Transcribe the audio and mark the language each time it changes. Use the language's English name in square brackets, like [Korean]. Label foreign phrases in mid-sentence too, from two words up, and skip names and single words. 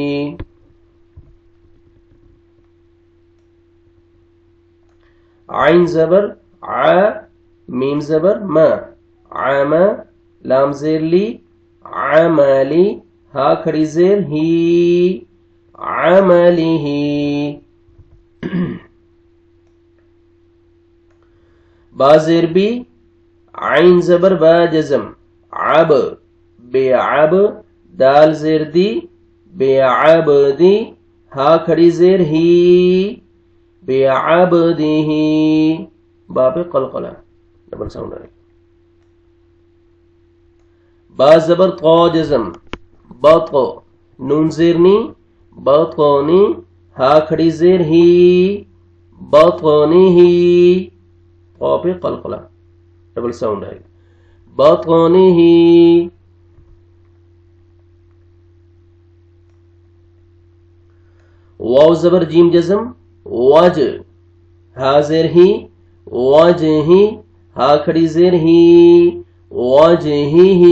[Urdu] عین زبر ع، میم زبر ما، عام، لام زیر لی، عملی، ہا کھڑی زیر ہی، عملی ہی۔ با زیر بی، عین زبر با جزم عب، بے عب، دال زیر دی، بے عب دی، ہا کھڑی زیر ہی، بے عب دی ہی۔ با پہ قلقلہ، [English] double sound [Urdu] ہے۔ با زبر قا جزم بط، نون زیر نی، بطنی، ہا کھڑی زیر ہی، بطنی ہی۔ قا پہ قلقلہ، [English] double sound [Urdu] ہے، بطنی ہی۔ واو زبر جیم جزم وج، ہا زیر ہی، وجہ ہی، ہا کھڑی زیر ہی، وجہ ہی۔